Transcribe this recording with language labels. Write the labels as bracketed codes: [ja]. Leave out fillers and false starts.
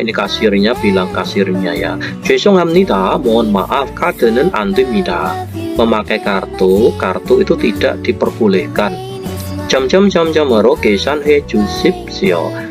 [id] Ini kasirnya bilang kasirnya ya. [ko] 죄송합니다. [id] mohon maaf, [ko] 카드는 안 됩니다. [id] Memakai kartu itu tidak diperbolehkan. [ko] 점점점점으로 계산해 주십시오.